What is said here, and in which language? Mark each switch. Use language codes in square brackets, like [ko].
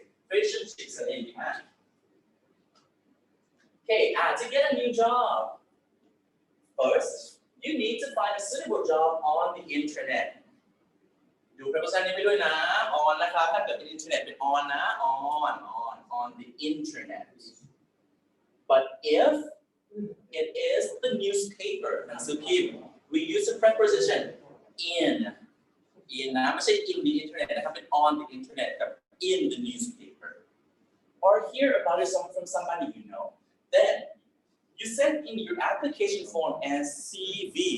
[en] Fish and chips and then okay, to get a new job, first, you need to find a suitable job on the internet. [th] ดูประสบการณ์นี้ไปด้วยนะ on นะครับถ้าเกิดเป็น internet เป็น on นะ on the internet. [en] But if it is the newspaper หนังสือพิมพ์ we use the preposition in [th] นะไม่ใช่ [en] in the internet นะครับเป็น on the internet กับ in the newspaper. Or hear about it from somebody you know. Then you send in your application form as CV.